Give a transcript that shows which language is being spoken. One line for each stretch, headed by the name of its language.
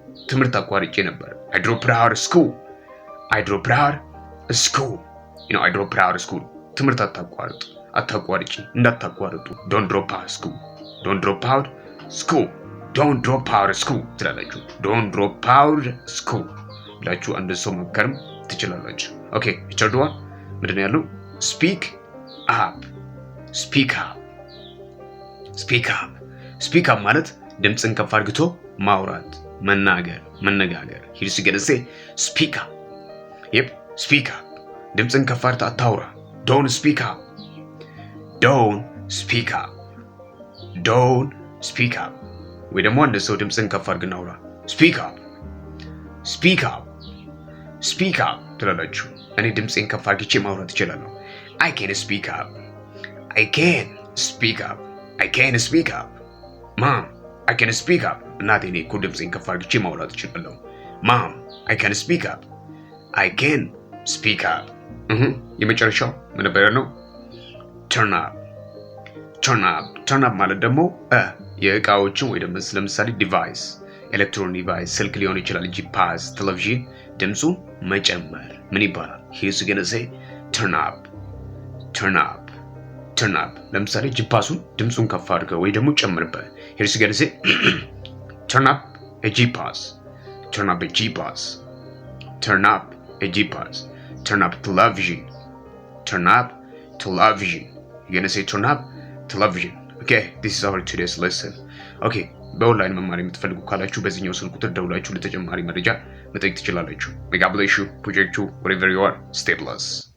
Amharic: ትምህርት አቋርጬ ነበር።
English: I dropped out school. I dropped out school. I dropped out school.
Amharic: ትምህርት አታቋርጪ እንዳታቋርጡ።
English: Don't drop out school. Don't drop out school. Don't drop out school
Amharic: ትላላችሁ። Don't drop out school ብላችሁ አንድ ሰው መከርም ትችላላችሁ። ኦኬ ቸርድዋ ምንድን ነው ያለው?
English: Speak up. Speak up. Speak up.
Amharic: Speak up ማለት ድምፅን ከፍ አድርግቶ ማውራት፣ መነጋገር።
English: Here's gonna say speak up. Yep, speak up.
Amharic: ድምፅን ከፍ አድርገህ አታውራ።
English: Don't speak up. Don't speak up. Don't speak up.
Amharic: ወይ ደግሞ አንድ ሰው ድምፅን ከፍ አድርገህ አውራ። Speak up. ስፒክ አፕ ስፒክ አፕ ትላላችሁ። እኔ ድምፄን ከፍ አድርጌ ማውራት እችላለሁ።
English: I can speak up. I can speak up. I can speak up. Mom, I can speak up.
Amharic: እናቴ እኔ እኮ ድምፄን ከፍ አድርጌ ማውራት እችላለሁ።
English: Mom, I can speak up. I can speak up.
Amharic: የመጨረሻው ምን ነበር ነው?
English: turn up. turn up.
Amharic: turn up ማለት ደግሞ የእቃዎችን ወይ ደግሞ ለምሳሌ ዲቫይስ ኤሌክትሮኒክ ዲቫይስ ስልክ ሊሆን ይችላል፣ ጂፓስ፣ ቴሌቪዥን ድምፁን መጨመር ምን ይባላል?
English: he's gonna say turn up. turn up.
Amharic: turn up ለምሳሌ ጂፓሱን ድምፁን ከፍ አድርገው ወይ ደግሞ ጨምርበት።
English: he's gonna say turn up a
Amharic: ጂፓስ.
English: turn up a ጂፓስ. turn up a ጂፓስ. turn up television. turn up television. you're gonna say turn up television. okay, this is our today's lesson.
Amharic: okay, በኦንላይን መማር የምትፈልጉ ካላችሁ በዚህኛው ስልክ ቁጥር ደውላችሁ ለተጨማሪ መረጃ መጠየቅ ትችላላችሁ።
English: may God bless you, protect you, wherever you are. Stay blessed.